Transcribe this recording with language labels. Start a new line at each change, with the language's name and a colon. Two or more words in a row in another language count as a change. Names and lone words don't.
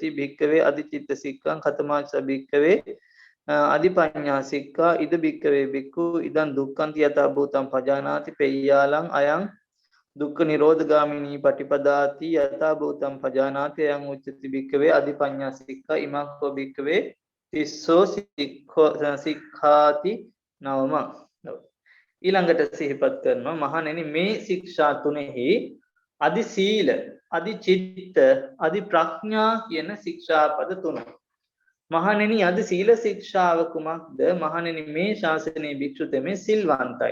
Pali: භික්කවේ අදි චිත්ත සික්ඛං කතමාච භික්කවේ අදි පඤ්ඤා සික්ඛා ඉද භික්කවේ භික්ඛු ඉදං දුක්ඛන්ති යතා භූතං පජානාති පෙය්‍යාලං අයං දුක්ඛ නිරෝධගාමිනී පටිපදාති යතා භූතං පජානාති අයං උච්චති භික්කවේ අදි පඤ්ඤා සික්ඛා ඉමක්ඛෝ භික්කවේ තිස්සෝ සික්ඛාති නවම.
Sinhala: ඊළඟට සිහිපත් කරනවා මහණෙනි මේ ශික්ෂා තුනෙහි අදි සීල අදි චිත්ත අදි ප්‍රඥා කියන ශික්ෂාපද තුන. මහණෙනි අදි සීල ශික්ෂාව කුමක්ද? මහණෙනි මේ ශාසනයේ භික්ෂුතෙමේ සිල්වන්තයි.